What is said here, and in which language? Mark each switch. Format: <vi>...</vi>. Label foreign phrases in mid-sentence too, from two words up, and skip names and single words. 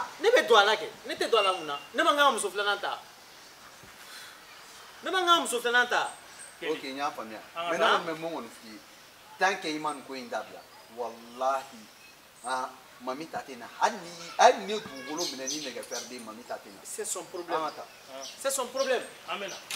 <bm>Ne bɛ don a la kɛ ne tɛ don a la mun na ne man kan ka muso filanan ta ne man kan ka muso filanan ta. ok n y'a faamuya mais ne kɔni bɛ mun kɔni f'i ye</bm> <fr>tant que</fr> <bm>i ma nin ko in dabila walahi Mamita tɛ na hali ni ye dugukolo minɛ ni nɛgɛfɛrɛden Mamita tɛ na.</bm> <fr>c'est son problème</fr> <bm>an ka taa.</bm> <fr>c'est son problème.</fr> <bm>An bɛ na.</bm>